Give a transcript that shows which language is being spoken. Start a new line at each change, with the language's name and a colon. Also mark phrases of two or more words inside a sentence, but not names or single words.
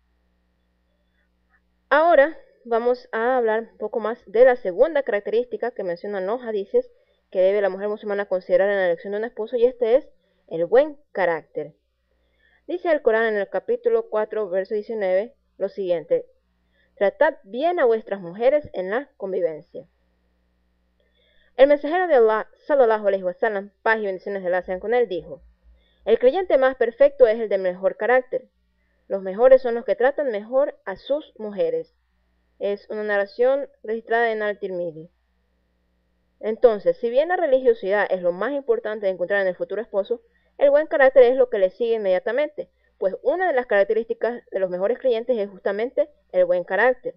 Spanish: Ahora vamos a hablar un poco más de la segunda característica que mencionan los hadices que debe la mujer musulmana considerar en la elección de un esposo, y este es el buen carácter. Dice el Corán en el capítulo 4, verso 19, lo siguiente: tratad bien a vuestras mujeres en la convivencia. El mensajero de Allah,
Arabic: صلى الله عليه وسلم,
Spanish: paz y bendiciones de Allah sean con él, dijo: el creyente más perfecto es el de mejor carácter. Los mejores son los que tratan mejor a sus mujeres. Es una narración registrada en Al-Tirmidhi. Entonces, si bien la religiosidad es lo más importante de encontrar en el futuro esposo, el buen carácter es lo que le sigue inmediatamente, pues una de las características de los mejores creyentes es justamente el buen carácter.